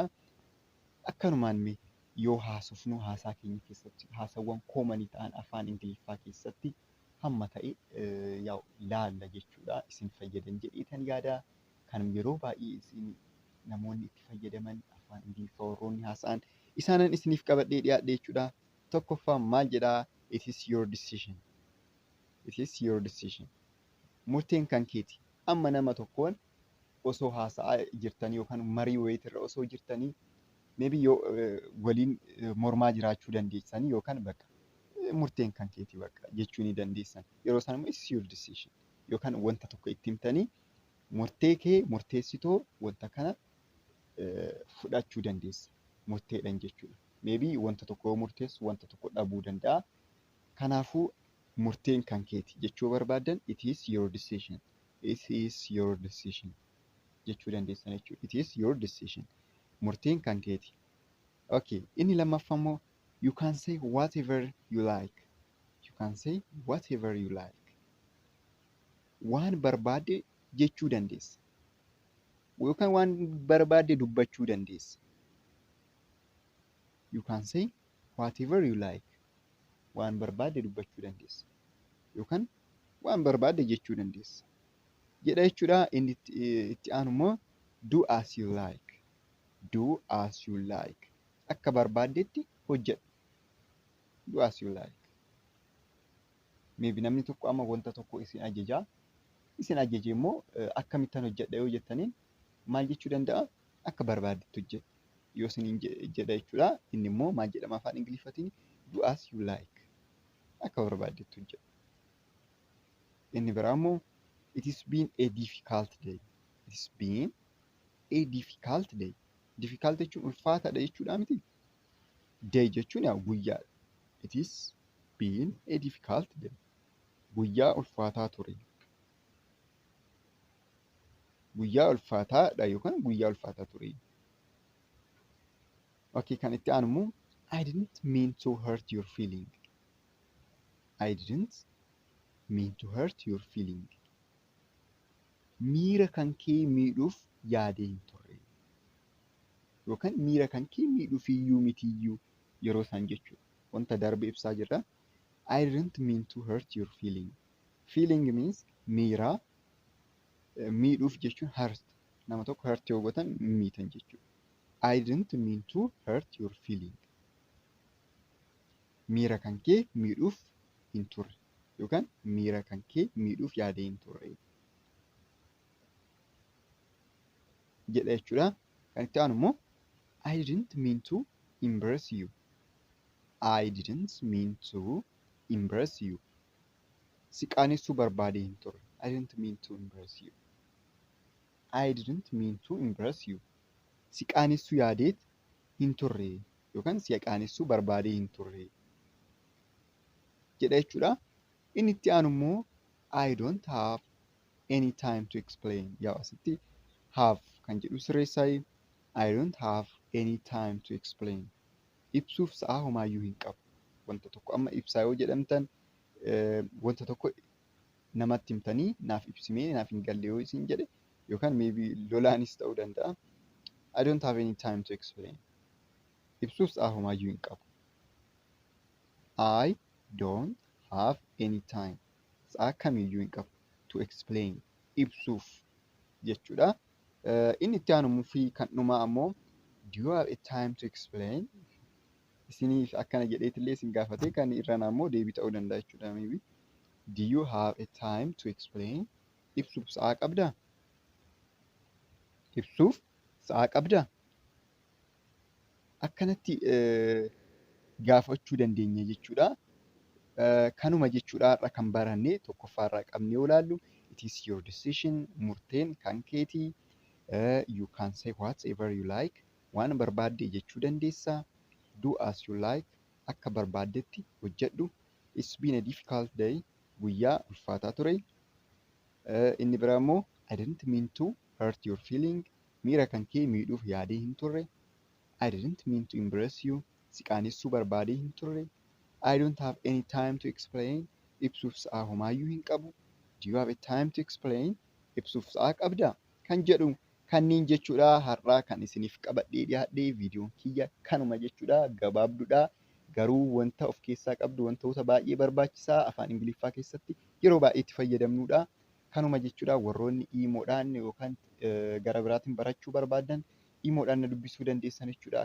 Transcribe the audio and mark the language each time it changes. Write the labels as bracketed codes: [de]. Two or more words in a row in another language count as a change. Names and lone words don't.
[om] Akkanumaan yoo haasofnu haasaa keenya keessatti haasawwan koomanii ta'an afaan Ingiliffaa keessatti hamma ta'e laalla jechuudha. Isin fayyadan jedheetan yaada. Kan yeroo baay'ee isin namoonni itti fayyadaman afaan Ingiliffaa warroonni haasa'an isaanan isiniif qabadhee dhiyaadhe jechuudha. Tokkoffaa maal jedhaa? [en] It is your decision. It is your decision. [om] Murteen kan keeti. Amma nama tokkoon osoo haasa'aa jirtanii yookaan marii wayiitirra osoo jirtanii maybe yoo waliin mormaa jiraachuu dandeessanii yookaan bakka murteen kan keeti bakka jechuu ni dandeessan. Yeroo sana immoo [en] it's your decision [om] yookaan wanta tokko itti himtanii murtee kee murteessitoo wanta kana fudhachuu dandeessa. Murteedhaan jechuudha. Maybe wanta tokko murteessu wanta tokko dhabuu danda'a. Kanaafuu murteen kan keeti jechuu barbaadan [en] it is your decision. It is your decision. [om] Jechuu dandeessan jechuudha. [en] It is your decision. [om] Murteen kan keeti. Okay. Inni lammaffaa immoo [en] you can say whatever you like. You can say whatever you like. [om] Waan barbaade jechuu dandeessa. Yookaan waan barbaade dubbachuu dandeessa. [en] You can say whatever you like. [om] Waan barbaade dubbachuu dandeessa. Yookaan waan barbaade jechuu dandeessa. Jedha jechuudha. Inni itti aanu immoo [en] do as you like. Do as you like. [om] Akka barbaadetti hojjedhu. [en] Do as you like. [om] Maybe namni tokko amma wanta tokko isin ajajaa. Isin ajajee immoo akkamittan hojjedha yoo jettaniin maal jechuu danda'a? Akka barbaadetti hojjedhu. Yoo isiniin jedha jechuudha. Inni immoo maal jedhama afaan Ingiliffaatiin? [en] Do as you like. [om] Akka barbaadetti hojjedhu. Inni biraa immoo [en] it has been a difficult day. It has been a difficult day. [om] Difficult jechuun ulfaataadha jechuudha miti. Day jechuun guyyaadha. [en] It has been a difficult day. [om] Guyyaa ulfaataa ture. Guyyaa ulfaataadha yookaan guyyaa ulfaataa ture. [en] Okay, [om] kan itti aanu immoo [en] I didn't mean to hurt your feeling. I didn't mean to hurt your feeling. [om] Miira kan kee miidhuuf yaadee hin turre. Yookaan miira kan kee miidhuuf iyyuu mitiyyuu yeroo isaan jechuudha. Wanta darbe ibsaa jirra. [en] I didn't mean to hurt your feeling. Feeling means [om] miira. Miidhuuf jechuun hurt. Nama tokko hurt yoo gootan miitan jechuudha. [en] I didn't mean to hurt your feeling. [om] Miira kan kee miidhuuf hin turre. Yookaan miira kan kee miidhuuf yaadee hin turre. Jedha jechuudha. Kan itti aanu immoo [en] I didn't mean to embarrass you. I didn't mean to embarrass you. [om] Si qaanessuu barbaadee hin turre. [en] I didn't mean to embarrass you. I didn't mean to embarrass you. [om] Si qaanessuu yaadeet hin turre yookaan si qaanessuu barbaadee hin turre. Jedha jechuudha. Inni itti aanu immoo [en] I don't have any time to explain. [om] Yaa asitti have kan jedhu sirreessaayi. [en] I don't have any time to explain. [om] Ibsuuf sa'aa homaayyuu hin qabu. Wanta tokko amma ibsaa yoo jedhamtan wanta tokko namatti himtanii naaf ibsimee naaf hin galle yoo isin jedhe yookaan maybe lolaanis ta'uu danda'a. [en] I don't have any time to explain. [om] Ibsuuf sa'aa homaayyuu hin qabu. [en] I don't have any time. [om] Sa'aa kamiyyuu hin qabu. [en] To explain. [om] Ibsuuf jechuudha. Inni itti aanu fi kan dhumaa ammoo [en] do you have a time to explain? [om] isiniif akkana jedheetillee isin gaafate kan irraan ammoo deebii ta'uu danda'a jechuudha. [en] Maybe do you have a time to explain? [om] Ibsuuf sa'aa qabdaa? Ibsuuf sa'aa qabdaa? Akkanatti gaafachuu dandeenya jechuudha. Kanuma jechuudha har'a kan baranne tokkoffaarraa qabnee yoo ilaallu [en] it is your decision, [om] murteen kan keetii. [en] You can say whatever you like, [om] waan barbaadde jechuu dandeessa. [en] Do as you like, [om] akka barbaaddetti hojjedhu. [en] It's been a difficult day, [om] guyyaa ulfaataa ture. Inni biraa immoo [en] I didn't mean to hurt your feeling, [om] miira kan kee miidhuuf yaadee hin turre. [en] I didn't mean to embarrass you, [om] si qaanessuu barbaadee hin turre. [en] I don't have any time to explain, [om] ibsuuf sa'aa homaayyuu hin qabu. [en] Do you have a time to explain? [om] Ibsuuf sa'aa qabdaa? Kan jedhu kanneen jechuudha har'aa kan isiniif qabadhee dhiyaadhee viidiyoon kiyya kanuma jechuudha. Gabaabduudha garuu wanta of keessaa qabdu wantoota baay'ee barbaachisaa afaan Ingiliffaa keessatti yeroo baay'ee itti fayyadamnudha. Kanuma jechuudha warroonni iimoodhaan yookaan gara biraatiin barachuu barbaadan iimoodhaan na dubbisuu dandeessan jechuudha.